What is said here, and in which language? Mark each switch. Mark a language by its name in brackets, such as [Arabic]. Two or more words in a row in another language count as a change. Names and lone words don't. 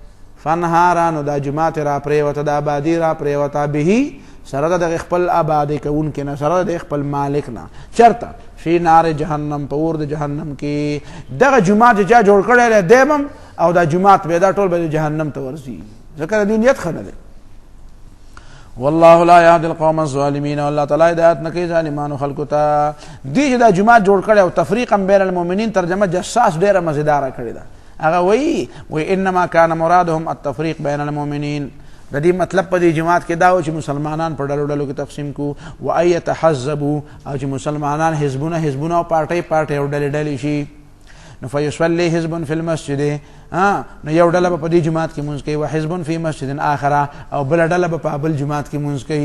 [Pashto] فنهار نو دا جومات را پرېوت، دا آبادي را پرېوته، به سره د خپل آباد کون کې نه، سره د خپل مالک نه. چرته [Arabic] فی نار جهنم، [Pashto] په اور د جهنم کې. دغه جماعت چې چا جوړ کړی دی دیمم او دا جماعت به دا ټول به جهنم ته ورځي، ځکه د دې نیت ښه نه دی. [Arabic] والله لا يهدي القوم الظالمين. [Pashto] والله تعالی هدایت نه کوي ظالمانو خلکو ته. دې چې دا جماعت جوړ کړی او [Arabic] تفریقا بین المؤمنین [Pashto] ترجمه جساس ډېره مزیداره کړې ده. هغه وایي [Arabic] انما كان مرادهم التفریق بین المؤمنین. [Pashto] د دې مطلب په دې جماعت کې دا و چې مسلمانان په ډلو ډلو کې تقسیم کو، [Arabic] و ان يتحزبوا، [Pashto] او چې مسلمانان حزبونه او پارټي او ډلې ډلې شي. نو [Arabic] فیصلی حزب فی المسجد، [Pashto] نو یو ډله به په دې جماعت کې مونځ کوي، [Arabic] و حزب فی مسجد آخره، [Pashto] او بل ډله به په بل جماعت کې مونځ کوي.